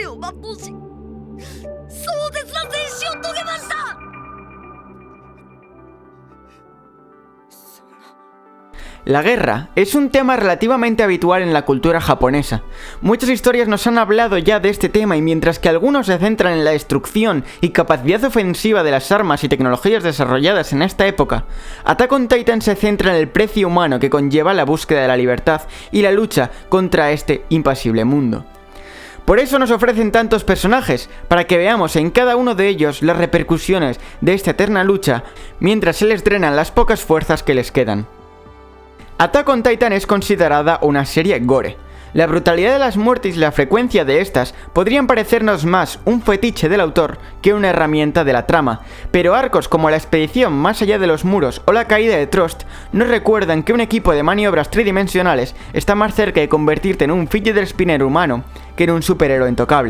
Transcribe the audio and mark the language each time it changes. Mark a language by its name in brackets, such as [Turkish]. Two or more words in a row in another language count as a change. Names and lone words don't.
[Japanese] 発砲し壮絶な戦死を遂げました。 [Spanish] La guerra es un tema relativamente habitual en la cultura japonesa. Muchas historias nos han hablado ya de este tema y mientras que algunos se centran en la destrucción y capacidad ofensiva de las armas y tecnologías desarrolladas en esta época, Attack on Titan se centra en el precio humano que conlleva la búsqueda de la libertad y la lucha contra este impasible mundo. Por eso nos ofrecen tantos personajes, para que veamos en cada uno de ellos las repercusiones de esta eterna lucha mientras se les drenan las pocas fuerzas que les quedan. Attack on Titan es considerada una serie gore. La brutalidad de las muertes y la frecuencia de estas podrían parecernos más un fetiche del autor que una herramienta de la trama, pero arcos como la expedición más allá de los muros o la caída de Trust nos recuerdan que un equipo de maniobras tridimensionales está más cerca de convertirte en un [English] fidget spinner [Spanish] humano que en un superhéroe intocable.